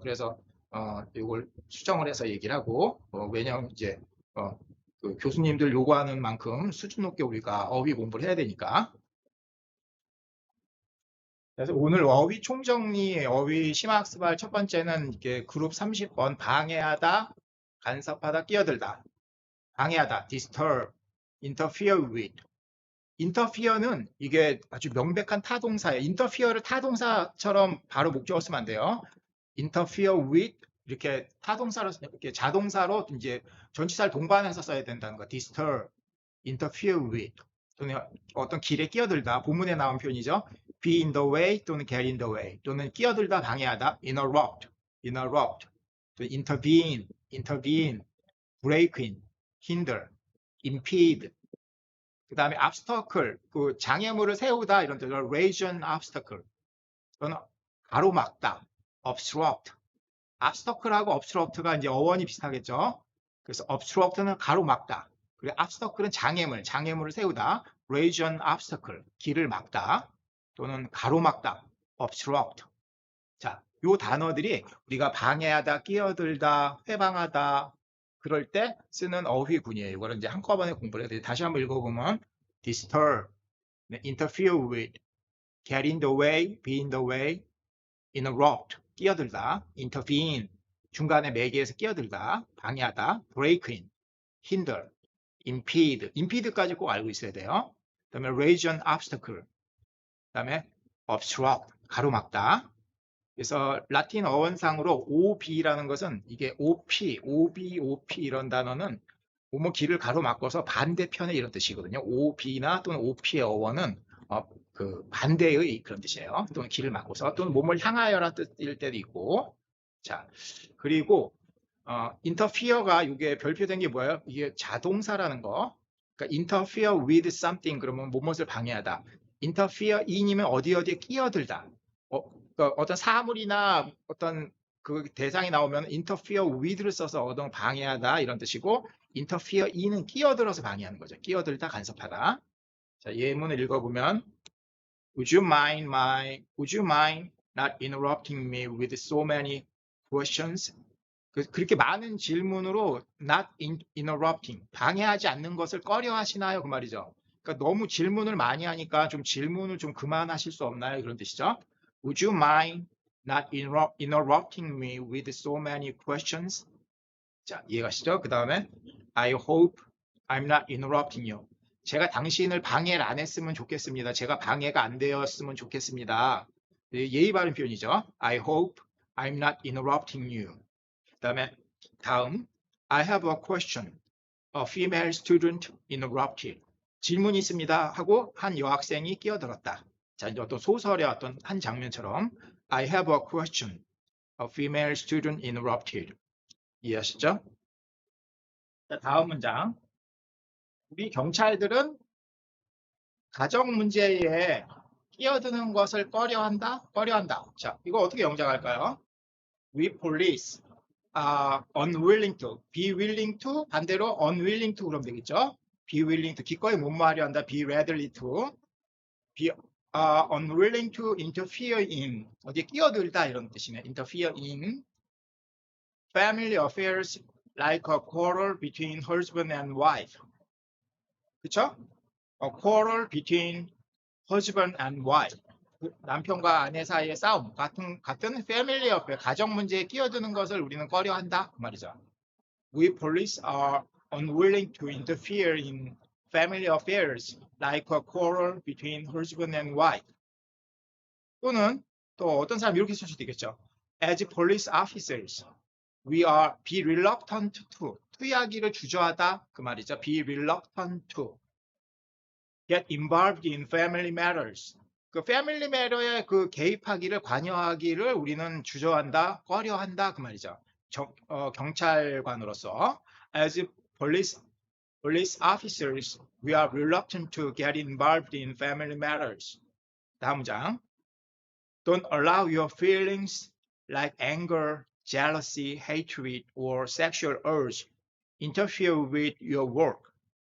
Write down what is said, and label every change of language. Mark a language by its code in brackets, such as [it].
[ko] 그래서 이걸 수정을 해서 얘기를 하고 왜냐하면 이제 그 교수님들 요구하는 만큼 수준 높게 우리가 어휘 공부를 해야 되니까. 그래서 오늘 어휘 총정리, 어휘 심화학습할 첫 번째는 이게 그룹 30번 방해하다, 간섭하다, 끼어들다. 방해하다, [en] disturb, interfere with. [ko] interfere는 이게 아주 명백한 타동사예요. interfere를 타동사처럼 바로 목적어 쓰면 안 돼요. interfere with 이렇게 타동사로 이렇게 자동사로 이제 전치사를 동반해서 써야 된다는 거. disturb, interfere with 또는 어떤 길에 끼어들다 본문에 나온 표현이죠. [en] be in the way 또는 get in the way 또는 끼어들다 방해하다 interrupt 또 intervene break in hinder impede 그 다음에 obstacle [ko] 그 장애물을 세우다 이런 뜻으로 [en] raise an obstacle 또는 가로막다 obstruct obstacle하고 obstruct가 [ko] 이제 어원이 비슷하겠죠. 그래서 obstruct는 가로막다. 그리고 obstacle은 장애물을 세우다. [en] raise an obstacle, [ko] 길을 막다. 또는 가로막다, obstruct. 자, 요 단어들이 우리가 방해하다, 끼어들다, 회방하다 그럴 때 쓰는 어휘군이에요. 이거를 이제 한꺼번에 공부를 해야 돼요. 다시 한번 읽어보면 [en] disturb, interfere with, get in the way, be in the way, interrupt, 끼어들다, intervene, [ko] 중간에 매개에서 끼어들다, 방해하다, break in, hinder, impede, impede까지 꼭 알고 있어야 돼요. 그 다음에 [en] raise an obstacle, [ko] 그 다음에 obstruct, 가로막다. 그래서 라틴 어원상으로 OB라는 것은 이게 OP, OB, OP 이런 단어는 뭐뭐 길을 가로막고서 반대편에 이런 뜻이거든요. OB나 또는 OP의 어원은 그 반대의 그런 뜻이에요. 또는 길을 막고서 또는 몸을 향하여라는 뜻일 때도 있고. 자, 그리고 interfere가 이게 별표된 게 뭐예요? 이게 자동사라는 거. 그러니까 interfere with something 그러면 무엇을 방해하다. interfere in이면 어디에 끼어들다. 그러니까 어떤 사물이나 어떤 그 대상이 나오면 interfere with를 써서 어떤 방해하다 이런 뜻이고 interfere in은 끼어들어서 방해하는 거죠. 끼어들다, 간섭하다. 자, 예문을 읽어보면 [en] would you mind not interrupting me with so many questions? [ko] 그렇게 많은 질문으로 [en] not interrupting, [ko] 방해하지 않는 것을 꺼려 하시나요? 그 말이죠. 그러니까 너무 질문을 많이 하니까 좀 질문을 좀 그만하실 수 없나요? 그런 뜻이죠. [en] Would you mind not interrupting me with so many questions? [ko] 자, 이해가시죠? 그 다음에 [en] I hope I'm not interrupting you. [ko] 제가 당신을 방해를 안 했으면 좋겠습니다. 제가 방해가 안 되었으면 좋겠습니다. 예의 바른 표현이죠. [en] I hope I'm not interrupting you. 다음 I have a question. A female student interrupted. [ko] 질문이 있습니다 하고 한 여학생이 끼어들었다. 자, 이제 어떤 소설의 어떤 한 장면처럼 [en] I have a question. A female student interrupted. [ko] 이해하시죠? 자, 다음 문장. 우리 경찰들은 가정 문제에 끼어드는 것을 꺼려한다? 꺼려한다. 자, 이거 어떻게 영작할까요? [en] We police are unwilling to, be willing to, 반대로 unwilling to [ko] 그러면 되겠죠? be willing to, 기꺼이 못마하려 한다. [en] be readily to, be unwilling to interfere in, [ko] 어디에 끼어들다 이런 뜻이네. [en] interfere in family affairs like a quarrel between husband and wife. [ko] 그쵸? [en] A quarrel between husband and wife. [ko] 남편과 아내 사이의 싸움, 같은 family affair, 가정 문제에 끼어드는 것을 우리는 꺼려한다 그 말이죠. [en] We police are unwilling to interfere in family affairs like a quarrel between husband and wife. [ko] 또는 또 어떤 사람 이렇게 쓸 수도 있겠죠. [en] As police officers, we are be reluctant to, [ko] 투약이를 주저하다 그 말이죠. [en] Be reluctant to get involved in family matters. [ko] 그 패밀리 매터에 그 개입하기를 관여하기를 우리는 주저한다, 꺼려한다 그 말이죠. 경찰관으로서 [en] as police officers, we are reluctant to get involved in family matters. [ko] 다음 문장. [en] Don't allow your feelings like anger, jealousy, hatred, or sexual urge interfere with your work.